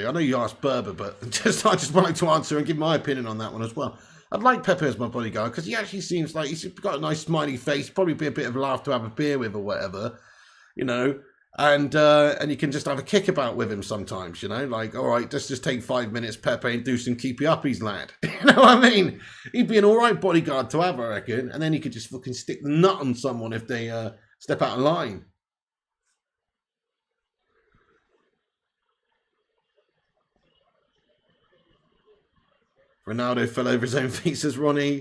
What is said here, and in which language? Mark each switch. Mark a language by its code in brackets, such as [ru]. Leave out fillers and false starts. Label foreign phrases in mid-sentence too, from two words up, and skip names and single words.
[en] I know you asked Berber, but I just wanted to answer and give my opinion on that one as well. I'd like Pepe as my bodyguard because he actually seems like he's got a nice smiley face, probably be a bit of a laugh to have a beer with or whatever, you know, and you can just have a kickabout with him sometimes, you know, like, all right, let's just take 5 minutes, Pepe, and do some keepy uppies, lad. You know what I mean? He'd be an all right bodyguard to have, I reckon, and then he could just fucking stick the nut on someone if they step out of line. Ronaldo fell over his own feet, says Ronnie.